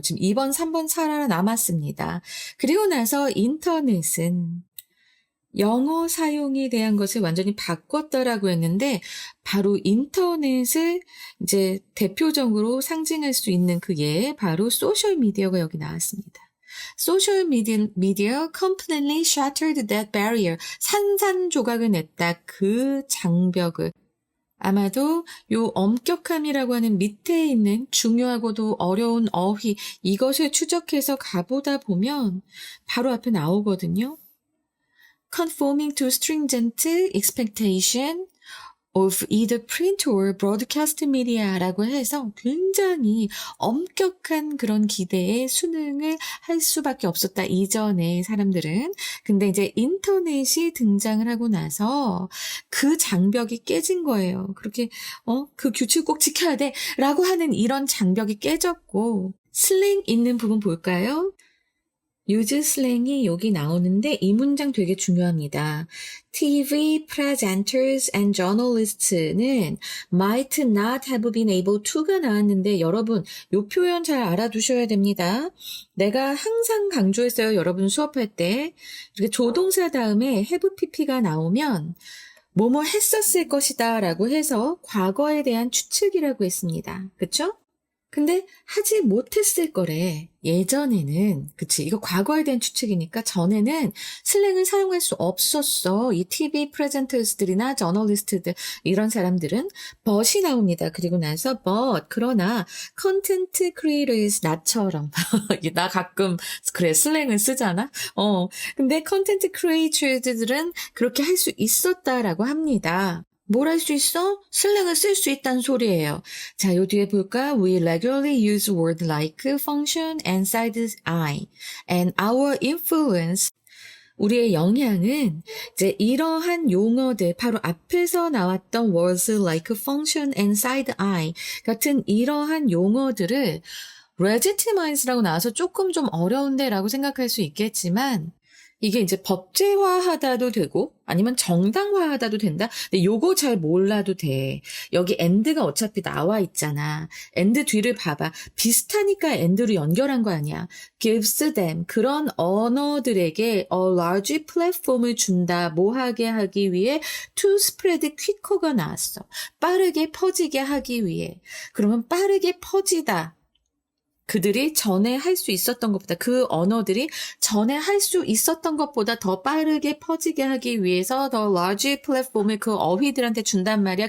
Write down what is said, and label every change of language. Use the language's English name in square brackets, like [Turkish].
[Korean] 지금 2번, 3번 살아남았습니다. 그리고 나서 인터넷은 영어 사용에 대한 것을 완전히 바꿨다라고 했는데 바로 인터넷을 이제 대표적으로 상징할 수 있는 그 예, 바로 소셜 미디어가 여기 나왔습니다. [English] 소셜 미디어 completely shattered that barrier. [Korean] 산산조각을 냈다. 그 장벽을. 아마도 요 엄격함이라고 하는 밑에 있는 중요하고도 어려운 어휘 이것을 추적해서 가보다 보면 바로 앞에 나오거든요. [English] Conforming to stringent expectation of either print or broadcast media라고 해서 [Korean] 굉장히 엄격한 그런 기대에 수능을 할 수밖에 없었다. 이전에 사람들은. 근데 이제 인터넷이 등장을 하고 나서 그 장벽이 깨진 거예요. 그렇게 그 규칙 꼭 지켜야 돼 라고 하는 이런 장벽이 깨졌고 슬랭 있는 부분 볼까요? 유즈 슬랭이 여기 나오는데 이 문장 되게 중요합니다. [English] TV presenters and journalists는 might not have been able to가 [Korean] 나왔는데 여러분 이 표현 잘 알아두셔야 됩니다. 내가 항상 강조했어요. 여러분 수업할 때 이렇게 조동사 다음에 have pp가 나오면 뭐뭐 했었을 것이다 라고 해서 과거에 대한 추측이라고 했습니다. 그쵸? 근데 하지 못했을 거래. 예전에는 그치 이거 과거에 대한 추측이니까 전에는 슬랭을 사용할 수 없었어. 이 TV 프레젠터스들이나 저널리스트들 이런 사람들은 but이 나옵니다. 그리고 나서 but 그러나 컨텐트 크리에이터스 나처럼 나 가끔 그래 슬랭을 쓰잖아. 근데 컨텐트 크리에이터들은 그렇게 할 수 있었다라고 합니다. 뭘 할 수 있어? 슬랭을 쓸 수 있다는 소리예요. 자, 요 뒤에 볼까? [English] We regularly use words like function and side eye and our influence. [Korean] 우리의 영향은 이제 이러한 용어들, 바로 앞에서 나왔던 [English] words like function and side eye [Korean] 같은 이러한 용어들을 legitimize라고 나와서 조금 좀 어려운데 라고 생각할 수 있겠지만 이게 이제 법제화하다도 되고 아니면 정당화하다도 된다. 근데 요거 잘 몰라도 돼. 여기 and가 어차피 나와 있잖아. and 뒤를 봐봐. 비슷하니까 and로 연결한 거 아니야. [English] gives them [Korean] 그런 언어들에게 [English] a large platform을 준다. [Korean] 뭐하게 하기 위해 [English] to spread quicker [Korean] 가 나왔어. 빠르게 퍼지게 하기 위해. 그러면 빠르게 퍼지다. 그들이 전에 할 수 있었던 것보다 그 언어들이 전에 할 수 있었던 것보다 더 빠르게 퍼지게 하기 위해서 더 large 플랫폼을 그 어휘들한테 준단 말이야.